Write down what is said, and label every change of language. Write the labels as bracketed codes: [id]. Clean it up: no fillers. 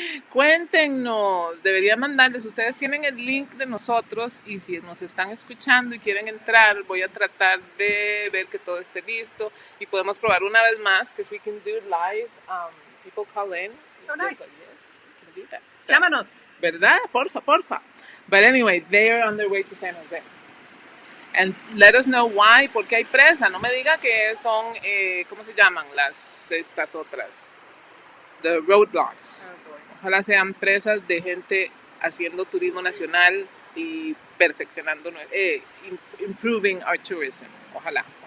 [es] Cuéntenos, debería mandarles, ustedes tienen el link de nosotros y si nos están escuchando y quieren entrar, voy a tratar de ver que todo esté listo y podemos probar una vez más, [en] because we can do live, people call in. Oh, nice. Yes, we can do that. So, [es] llámanos. ¿verdad? Porfa. [en] But anyway, they are on their way to San Jose. And let us know why, [es] porque hay presa. No me diga que son, ¿cómo se llaman? Estas otras. [en] The roadblocks. Oh, boy. [es] Ojalá sean presas de gente haciendo turismo nacional y perfeccionando, [en] improving our tourism. [es] Ojalá.